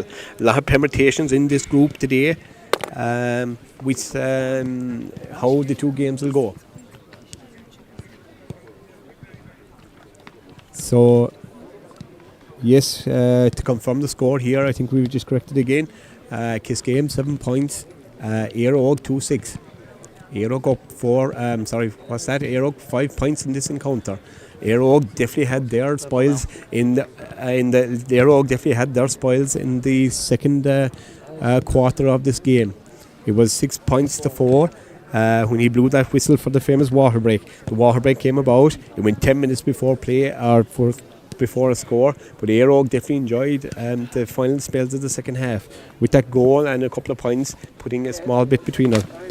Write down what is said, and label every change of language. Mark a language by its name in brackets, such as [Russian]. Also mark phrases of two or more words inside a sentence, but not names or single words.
[English] A lot of permutations in this group today with how the two games will go. So, yes, to confirm the score here, I think we've just corrected again. Kiskeam 7 points, Éire 2-6. Éire up 4. Éire 5 points in this encounter. Éire definitely had their spoils in the Éire definitely had their spoils in the second quarter of this game. It was 6 points to 4 when he blew that whistle for the famous water break. The water break came about. It went 10 minutes before play or before a score, but Éire definitely enjoyed the final spells of the second half with that goal and a couple of points, putting a small bit between them.